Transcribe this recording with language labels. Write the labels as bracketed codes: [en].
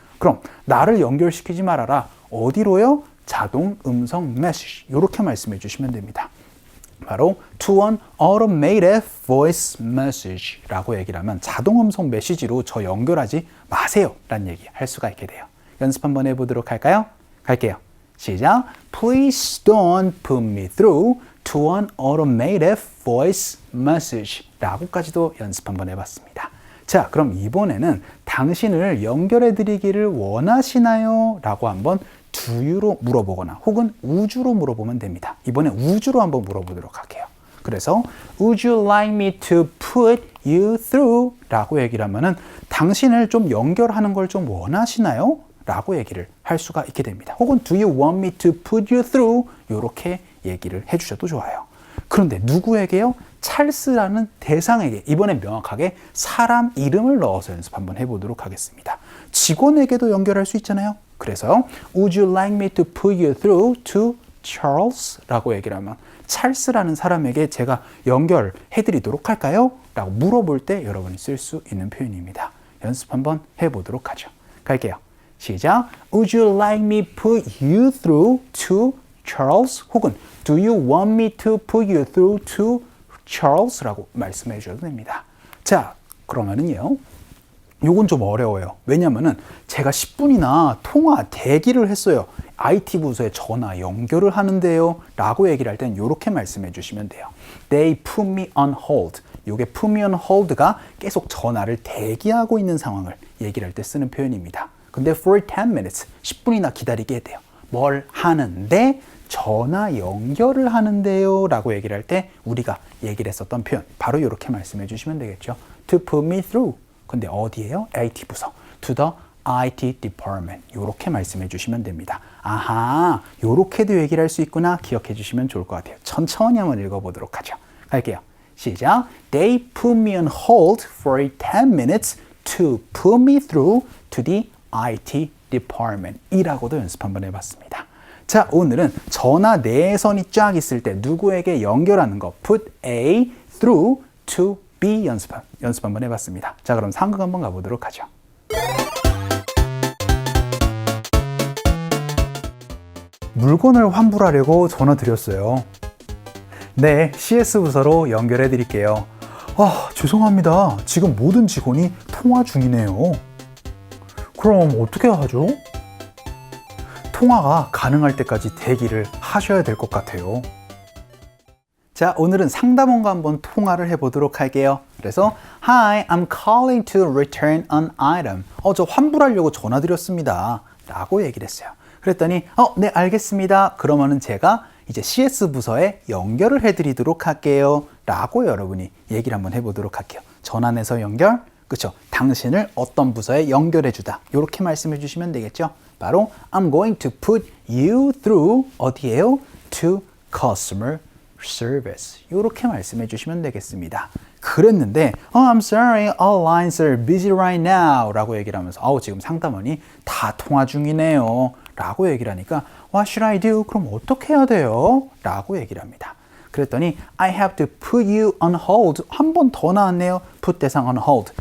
[ko] 그럼 나를 연결시키지 말아라. 어디로요? 자동 음성 메시지 이렇게 말씀해 주시면 됩니다. 바로 [en] to an automated voice message [ko] 라고 얘기를 하면 자동 음성 메시지로 저 연결하지 마세요 라는 얘기 할 수가 있게 돼요. 연습 한번 해보도록 할까요? 갈게요. 시작. [en] Please don't put me through to an automated voice message [ko] 라고까지도 연습 한번 해봤습니다. 자, 그럼 이번에는 당신을 연결해 드리기를 원하시나요? 라고 한번 [en] do you [ko] 로 물어보거나 혹은 우주로 물어보면 됩니다. 이번에 우주로 한번 물어보도록 할게요. 그래서 [en] Would you like me to put you through? [ko] 라고 얘기를 하면은 당신을 좀 연결하는 걸 좀 원하시나요? 라고 얘기를 할 수가 있게 됩니다. 혹은 [en] Do you want me to put you through? [ko] 이렇게 얘기를 해주셔도 좋아요. 그런데 누구에게요? 찰스라는 대상에게, 이번엔 명확하게 사람 이름을 넣어서 연습 한번 해보도록 하겠습니다. 직원에게도 연결할 수 있잖아요. [en] 그래서 Would you like me to put you through to Charles? [ko] 라고 얘기를 하면 찰스라는 사람에게 제가 연결해드리도록 할까요? 라고 물어볼 때 여러분이 쓸 수 있는 표현입니다. 연습 한번 해보도록 하죠. 갈게요. 시작. [en] Would you like me put you through to Charles? [ko] 혹은 [en] Do you want me to put you through to Charles? [ko] 라고 말씀해 주셔도 됩니다. 자, 그러면은요. 요건 좀 어려워요. 왜냐면은 제가 10분이나 통화 대기를 했어요. IT 부서에 전화 연결을 하는데요. 라고 얘기를 할 땐 이렇게 말씀해 주시면 돼요. [en] They put me on hold. [ko] 요게 [en] put me on hold [ko] 가 계속 전화를 대기하고 있는 상황을 얘기를 할 때 쓰는 표현입니다. 근데 [en] for 10 minutes, [ko] 10분이나 기다리게 돼요. 뭘 하는데? 전화 연결을 하는데요. 라고 얘기를 할 때 우리가 얘기를 했었던 표현. 바로 이렇게 말씀해 주시면 되겠죠. [en] To put me through. [ko] 근데 어디예요? IT 부서. [en] To the IT department. [ko] 이렇게 말씀해 주시면 됩니다. 아하, 이렇게도 얘기를 할 수 있구나. 기억해 주시면 좋을 것 같아요. 천천히 한번 읽어보도록 하죠. 갈게요. 시작. [en] They put me on hold for 10 minutes to put me through to the IT department. [ko] 이라고도 연습 한번 해봤습니다. 자, 오늘은 전화 내선이 쫙 있을 때 누구에게 연결하는 거 put A through to B 연습 한번 해봤습니다. 자, 그럼 상극 한번 가보도록 하죠. 물건을 환불하려고 전화 드렸어요. 네, CS 부서로 연결해 드릴게요. 아, 죄송합니다. 지금 모든 직원이 통화 중이네요. 그럼 어떻게 하죠? 통화가 가능할 때까지 대기를 하셔야 될 것 같아요. 자, 오늘은 상담원과 한번 통화를 해보도록 할게요. 그래서 [en] Hi, I'm calling to return an item. [ko] 저 환불하려고 전화드렸습니다. 라고 얘기를 했어요. 그랬더니 네, 알겠습니다. 그러면은 제가 이제 CS 부서에 연결을 해드리도록 할게요. 라고 여러분이 얘기를 한번 해보도록 할게요. 전화 내서 연결, 그쵸? 당신을 어떤 부서에 연결해주다. 이렇게 말씀해 주시면 되겠죠? 바로 [en] I'm going to put you through [ko] 어디에요? [en] To customer service. [ko] 이렇게 말씀해 주시면 되겠습니다. 그랬는데 [en] I'm sorry, all lines are busy right now [ko] 라고 얘기를 하면서 지금 상담원이 다 통화 중이네요. 라고 얘기를 하니까 [en] What should I do? [ko] 그럼 어떻게 해야 돼요? 라고 얘기를 합니다. [en] 그랬더니 I have to put you on hold. [ko] 한 번 더 나왔네요. [en] put [ko] 대상 [en] on hold.